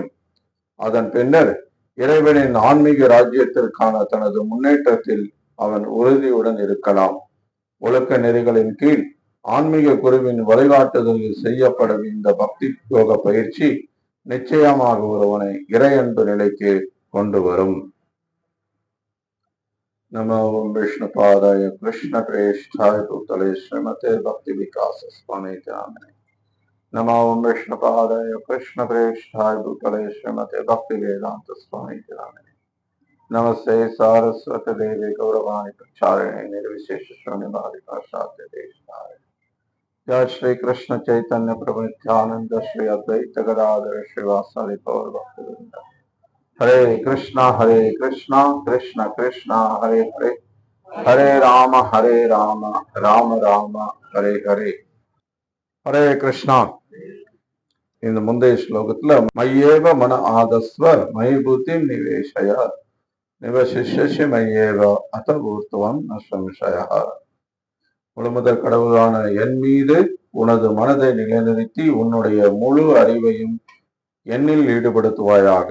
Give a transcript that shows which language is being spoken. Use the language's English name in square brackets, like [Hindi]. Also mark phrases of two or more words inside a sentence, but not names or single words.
[Tamil] அதன் பின்னர் இறைவனின் ஆன்மீக ராஜ்யத்திற்கான தனது முன்னேற்றத்தில் அவன் உறுதியுடன் இருக்கலாம். ஒழுக்க நெறிகளின் கீழ் ஆன்மீக குருவின் வழிகாட்டுதலில் செய்யப்படும் இந்த பக்தி யோக பயிற்சி நிச்சயமாக ஒருவனை இறை அன்பு நிலைக்கு கொண்டு வரும். [Sanskrit] नमो विष्णुपादाय कृष्णप्रेष्ठाय भूतले श्रीमते भक्ति विकास स्वामी नामिने। नमो विष्णुपादाय कृष्णप्रेष्ठाय भूतले श्रीमते भक्ति वेदांत स्वामी नामिने। नमस्ते सारस्वत देवी गौरवाणी प्रचारिणे निर्विशेष शून्यवादी प्रसाद देशनाय। जय श्री कृष्ण चैतन्य प्रभु नित्यानंद श्री अद्वैत गदाधर श्रीवासादि गौर भक्तवृंद। हरे कृष्णा कृष्ण कृष्णा हरे हरे, हरे राम राम राम हरे हरे। हरे कृष्णा. [Tamil] இந்த முந்தைய ஸ்லோகத்துல [Sanskrit] मय्येव मन आधत्स्व मयि बुद्धिं निवेशय निवसिष्यसि मय्येव अत ऊर्ध्वं न संशयः. [Tamil] முழுமுதற் கடவுளான என் மீது உனது மனதை நிலைநிறுத்தி உன்னுடைய முழு அறிவையும் என்னில் ஈடுபடுத்துவாயாக.